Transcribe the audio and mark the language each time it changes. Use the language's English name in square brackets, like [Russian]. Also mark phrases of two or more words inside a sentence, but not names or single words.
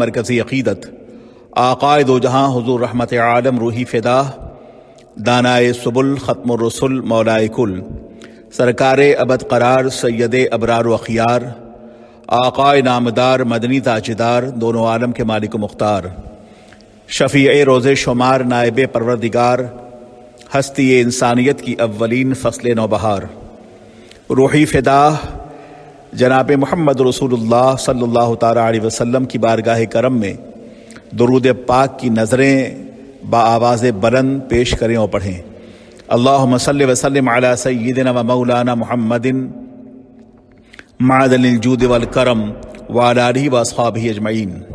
[Urdu] مرکزی عقیدت آقائے دو جہاں حضور رحمت عالم روحی فدا دانائے سبل ختم الرسل مولائے کل سرکار ابد قرار سید ابرار و اخیار آقائے نامدار مدنی تاجدار دونوں عالم کے مالک و مختار شفیع روز شمار نائب پروردگار ہستی انسانیت کی اولین فصل نوبہار روحی فدا جناب محمد رسول اللہ [Arabic] صلی اللہ تعالی علیہ وسلم [Urdu] کی بارگاہ کرم میں درود پاک کی نظریں بآواز بلند پیش کریں اور پڑھیں۔ [Arabic] اللہم صلی وسلم علی سیدنا و مولانا محمد معدن الجود والکرم وعلی آلہ و اصحابہ اجمعین۔